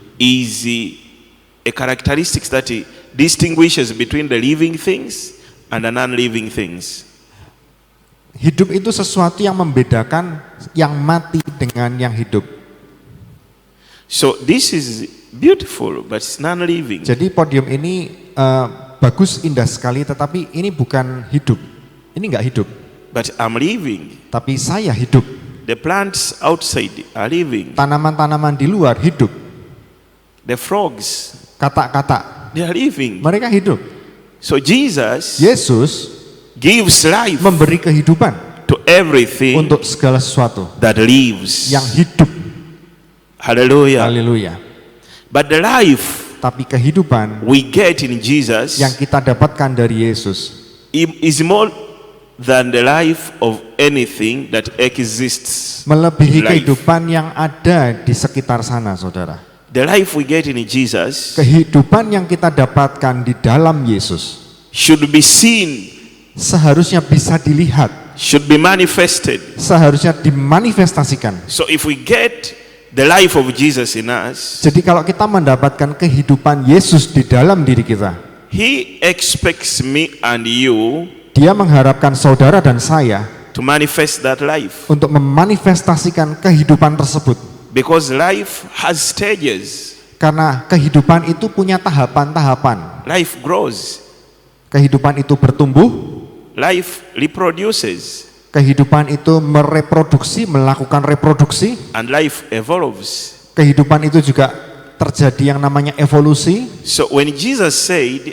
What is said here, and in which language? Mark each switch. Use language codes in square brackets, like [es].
[en] is a characteristic that distinguishes between the living things and the non-living things. [id] Hidup itu sesuatu yang membedakan yang mati dengan yang hidup. [en] So this is beautiful, but it's non-living. [id] Jadi podium ini bagus, indah sekali, tetapi ini bukan hidup. Ini enggak hidup, [en] But I'm living. [id] tapi saya hidup. [en] The plants outside are living. [id] Tanaman-tanaman di luar hidup. [en] The frogs, [id] Katak-katak, [en] they are living. [id] mereka hidup. [en] So Jesus [id] Yesus [en] gives life [id] memberi kehidupan [en] to everything [id] untuk segala sesuatu [en] that lives. [id] yang hidup. [en] Hallelujah. [id] Haleluya. [en] But the life [id] Tapi kehidupan [en] we get in Jesus [id] yang kita dapatkan dari Yesus [en] is more than the life of anything that exists. [id] melebihi [en] Life. [id] kehidupan yang ada di sekitar sana, saudara. [en] The life we get in Jesus [id] Kehidupan yang kita dapatkan di dalam Yesus [en] should be seen, [id] seharusnya bisa dilihat, [en] should be manifested. [id] seharusnya dimanifestasikan. [en] So if we get the life of Jesus in us, [id] Jadi kalau kita mendapatkan kehidupan Yesus di dalam diri kita, [en] He expects me and you [id] Dia mengharapkan saudara dan saya [en] to manifest that life. [id] untuk memanifestasikan kehidupan tersebut. [en] Because life has stages. [id] Karena kehidupan itu punya tahapan-tahapan. [en] Life grows. [id] Kehidupan itu bertumbuh, [en] Life reproduces. [id] kehidupan itu mereproduksi, melakukan reproduksi. [en] And life evolves. [id] Kehidupan itu juga terjadi yang namanya evolusi. [en] So when Jesus said,